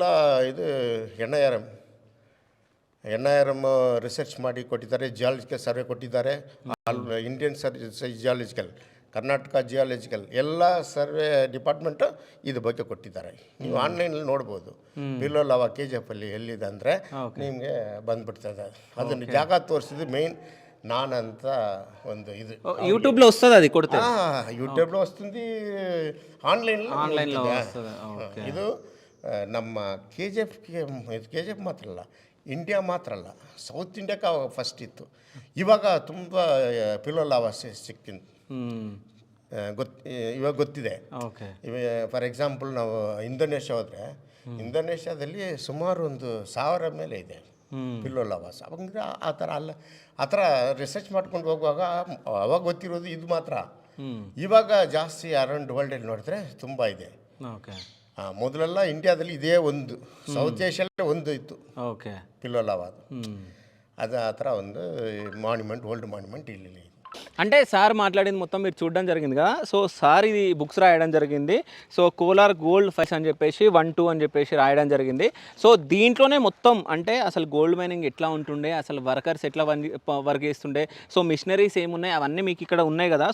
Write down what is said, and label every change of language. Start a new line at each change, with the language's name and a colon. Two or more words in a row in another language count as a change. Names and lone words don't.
Kannada: ಇದು NIRM ರಿಸರ್ಚ್ ಮಾಡಿ ಕೊಟ್ಟಿದ್ದಾರೆ,
English: geological survey
Kannada: ಕೊಟ್ಟಿದ್ದಾರೆ,
English: Indian geological,
Kannada: ಕರ್ನಾಟಕ ಜಿಯಾಲಜಿಕಲ್ ಎಲ್ಲ
English: survey department
Kannada: ಇದ್ರ ಬಗ್ಗೆ ಕೊಟ್ಟಿದ್ದಾರೆ. ನೀವು ಆನ್ಲೈನಲ್ಲಿ ನೋಡ್ಬೋದು.
English: pillow lava
Kannada: KGF ಅಲ್ಲಿ ಎಲ್ಲಿದೆ ಅಂದರೆ ನಿಮಗೆ ಬಂದ್ಬಿಡ್ತದೆ. ಅದನ್ನು ಜಾಗ ತೋರಿಸಿದ್ದು ಮೇಯ್ನ್ నానంత ಒಂದು ఇది
Telugu: యూట్యూబ్లో వస్తుంది, అది కొడితే యూట్యూబ్లో వస్తుంది, ఆన్లైన్లో వస్తుంది.
Kannada: ಇದು ನಮ್ಮ KGF ಮಾತ್ರ ಅಲ್ಲ, ಇಂಡಿಯಾ ಮಾತ್ರ ಅಲ್ಲ, ಸೌತ್ ಇಂಡಿಯಾಕ್ಕೆ ಅವಾಗ ಫಸ್ಟ್ ಇತ್ತು. ಇವಾಗ ತುಂಬ
English: pillow lava
Kannada: ಸಿಕ್ಕಿಂದು ಇವಾಗ ಗೊತ್ತಿದೆ.
English: for example
Kannada: ನಾವು ಇಂಡೋನೇಷ್ಯಾ ಹೋದರೆ, ಇಂಡೋನೇಷ್ಯಾದಲ್ಲಿ ಸುಮಾರು ಒಂದು 1000 ಮೇಲೆ ಇದೆ
English: pillow lavas.
Kannada: ಅವಾಗ ಆ ಥರ ರಿಸರ್ಚ್ ಮಾಡ್ಕೊಂಡು ಹೋಗುವಾಗ ಅವಾಗ ಗೊತ್ತಿರೋದು ಇದು ಮಾತ್ರ. ಇವಾಗ ಜಾಸ್ತಿ
English: around world
Kannada: ನೋಡಿದ್ರೆ ತುಂಬ ಇದೆ. ಮೊದಲೆಲ್ಲ ಇಂಡಿಯಾದಲ್ಲಿ ಇದೇ ಒಂದು, ಸೌತ್ ಏಷ್ಯಾದಲ್ಲಿ ಒಂದು ಇತ್ತು
English: pillow lava.
Kannada: ಅದು ಆ ಥರ ಒಂದು ಮಾನ್ಯುಮೆಂಟ್,
English: old monument
Kannada: ಇಲ್ಲಿ.
Telugu: అంటే సార్ మాట్లాడింది మొత్తం మీరు చూడడం జరిగింది కదా. సో సార్ ఇది బుక్స్ రాయడం జరిగింది. సో కోలార్ గోల్డ్ ఫైస్ అని చెప్పేసి 1-2 అని చెప్పేసి రాయడం జరిగింది. సో దీంట్లోనే మొత్తం అంటే అసలు
English: gold mining
Telugu: ఎట్లా ఉంటుండే, అసలు వర్కర్స్ ఎట్లా వర్క్ చేస్తుండే, సో మిషనరీస్ ఏమున్నాయి అవన్నీ మీకు ఇక్కడ ఉన్నాయి కదా.